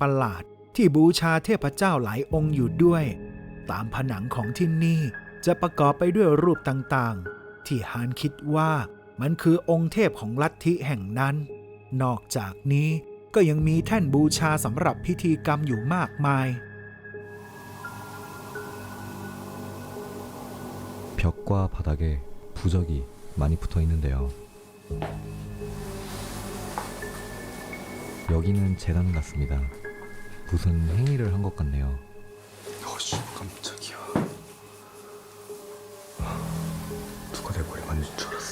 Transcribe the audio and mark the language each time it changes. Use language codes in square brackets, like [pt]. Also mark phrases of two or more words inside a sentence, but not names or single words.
[th] ประหลาดที่บูชาเทพเจ้าหลายองค์อยู่ด้วยตามผนังของที่นี่จะประกอบไปด้วยรูปต่างๆที่ฮานคิดว่ามันคือองค์เทพของลัทธิแห่งนั้นนอกจากนี้ก็ยังมีแท่นบูชาสำหรับพิธีกรรมอยู่มากมาย [ko] 벽과 바닥에 부적이 많이 붙어 있는데요. 여기는 재단 같습니다. 무슨 행위를 한 것 같네요. 어씨 깜짝이야 누가 내 머리 만진 줄 알았어